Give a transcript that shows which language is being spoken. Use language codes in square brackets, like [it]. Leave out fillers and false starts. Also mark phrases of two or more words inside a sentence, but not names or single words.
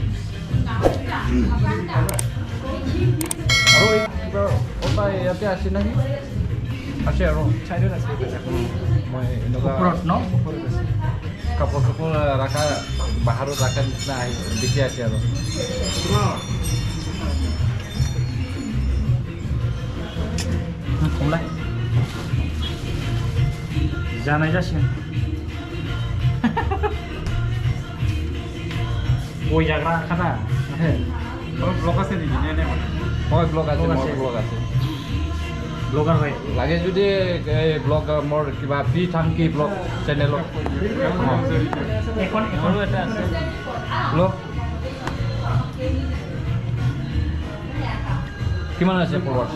[as] আৰু কিবা ইয়াতে আছে নেকি আছে আৰু চাইডত আছে মই এনেকুৱা কাপোৰ চাপোৰ ৰাখা বাহিৰত ৰাখা নিচিনা আহি দেখি আছে আৰু [brx] खमलाय जानाय जासिगोन गय जाग्रा खाना ब्लग [as] আছে নেকি নে হয় ব্লগ আছে ব্লগ আছে ব্লগাৰ হয় লাগে যদি এই ব্লগ মোৰ কিবা ফ্ৰী থাংকি ব্লগ চেনেলত এখনো এটা আছে ব্লগ কিমান আছে ফলোৱাৰ্ছ